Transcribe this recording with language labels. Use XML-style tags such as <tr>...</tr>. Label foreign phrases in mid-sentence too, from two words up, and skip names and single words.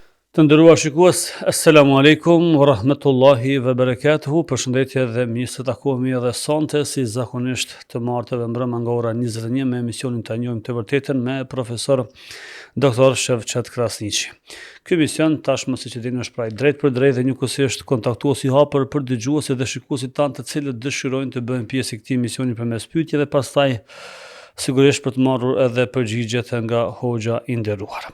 <sq>Të nderuar shikues,</sq> <ar>السلام عليكم ورحمة الله وبركاته.</ar> <sq>Përshëndetje dhe mirë se takohemi edhe sonte si zakonisht të martëve mbrëma nga ora 21 me emisionin Ta njohim të vërtetën me profesor Dr. Shevçet Krasniqi. Ky emision tashmë siç e dini është pra drejt për drejt dhe njëkohësisht kontaktues i hapur për dëgjuesit dhe shikuesit tanë të cilët dëshirojnë të bëhen pjesë i këtij emisioni përmes pyetjeve dhe pastaj sigurisht për të marrur edhe përgjigjet nga hoxha i nderuar.</sq>